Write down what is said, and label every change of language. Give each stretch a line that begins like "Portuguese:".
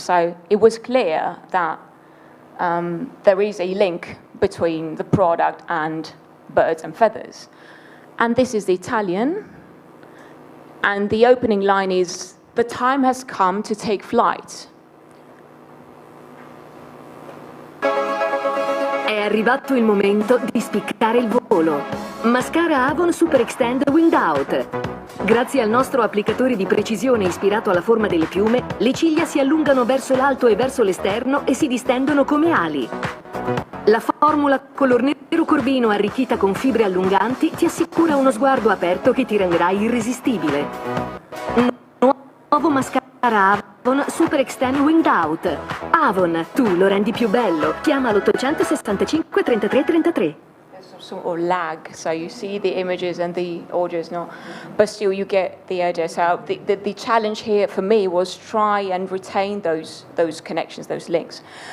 English: So it was clear that there is a link between the product and birds and feathers. And this is the Italian. And the opening line is, "The time has come to take flight."
Italian: È arrivato il momento di spiccare il volo. Mascara Avon Super Extend Winged Out. Grazie al nostro applicatore di precisione ispirato alla forma delle piume, le ciglia si allungano verso l'alto e verso l'esterno e si distendono come ali. La formula color nero corvino arricchita con fibre allunganti ti assicura uno sguardo aperto che ti renderà irresistibile. Nuovo mascara Avon Super Extend Winged Out. Avon, tu lo rendi più bello. Chiama l'865 33 33.
English: Sort of lag, so you see the images and the audio is not, but still you get the idea. So the challenge here for me was try and retain those connections, those links.